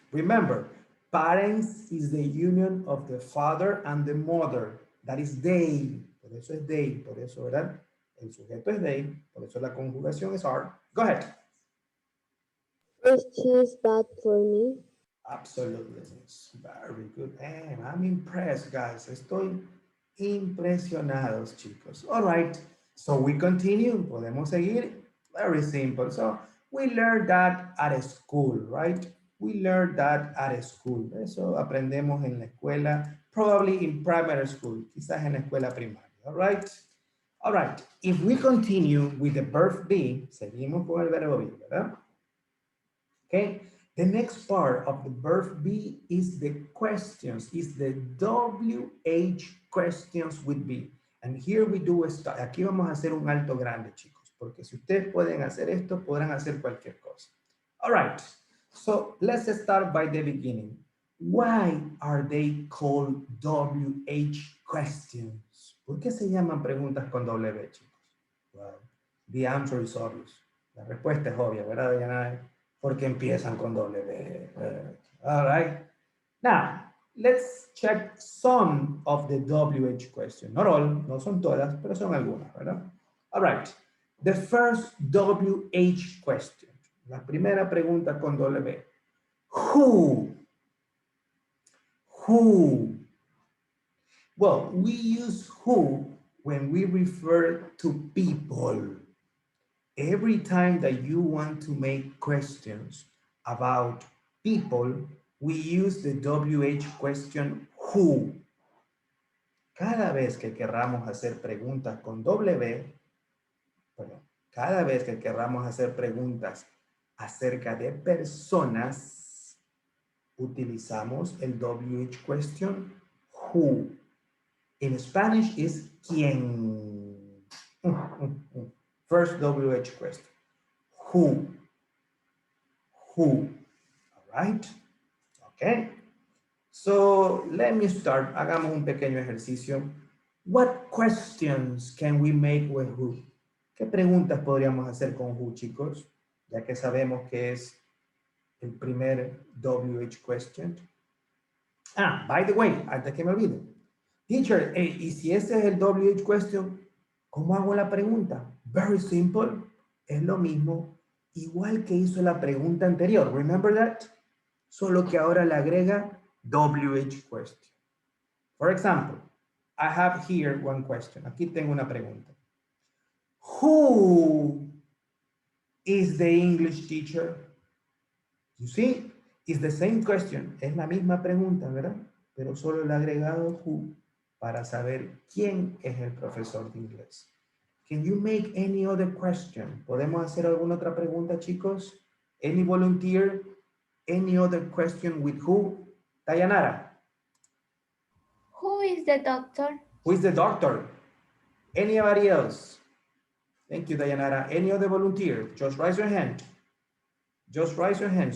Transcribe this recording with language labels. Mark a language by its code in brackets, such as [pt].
[en] Remember, parents is the union of the father and the mother. That is they. [es] Por eso es they. Por eso, ¿verdad? El sujeto es they. Por eso la conjugación es are. [en] Go ahead. Is cheese bad for me? Absolutely. It's very good. And I'm impressed, guys. [es] Estoy impresionados, chicos. [en] All right. So we continue. [es] Podemos seguir. [en] Very simple. So we learned that at a school, right? We learned that at a school. [es] Eso aprendemos en la escuela, [en] probably in primary school, [es] quizás en la escuela primaria. [en] All right. All right. If we continue with the verb be, [es] seguimos con el verbo be, ¿verdad? [en] Okay. The next part of the verb be is the questions, is the WH questions with be. And here we do, [es] aquí vamos a hacer un alto grande, chicos, porque si ustedes pueden hacer esto, podrán hacer cualquier cosa. [en] All right, so let's start by the beginning. Why are they called WH questions? [es] ¿Por qué se llaman preguntas con W, chicos? [en] Well, the answer is obvious. [es] La respuesta es obvia, ¿verdad, Diana? Porque empiezan con W. [en] All right. Now, let's check some of the WH questions. Not all, [es] no son todas, pero son algunas, ¿verdad? [en] All right. The first WH question. [es] La primera pregunta con W. [en] Who? Who? Well, we use who when we refer to people. Every time that you want to make questions about people, we use the WH question who. [es] Cada vez que querramos hacer preguntas con W, perdón, cada vez que querramos hacer preguntas acerca de personas, utilizamos el WH question who. [en] In Spanish is quién. First WH question. Who? Who? All right. Okay. So let me start. [es] Hagamos un pequeño ejercicio. [en] What questions can we make with who? [es] ¿Qué preguntas podríamos hacer con who, chicos? Ya que sabemos que es el primer WH question. [en] Ah, by the way, [es] antes que me olvide. Teacher, y si ese es el WH question, ¿cómo hago la pregunta? [en] Very simple. [es] Es lo mismo, igual que hizo la pregunta anterior. [en] Remember that? [es] Solo que ahora le agrega WH question. [en] For example, I have here one question. [es] Aquí tengo una pregunta. [en] Who is the English teacher? You see, it's the same question. [es] Es la misma pregunta, ¿verdad? Pero solo le he agregado who para saber quién es el profesor de inglés. [en] Can you make any other question? [es] ¿Podemos hacer alguna otra pregunta, chicos? [en] Any volunteer? Any other question with who? Dayanara. Who is the doctor? Who is the doctor? Anybody else? Thank you, Dayanara. Any other volunteer? Just raise your hand. Just raise your hand.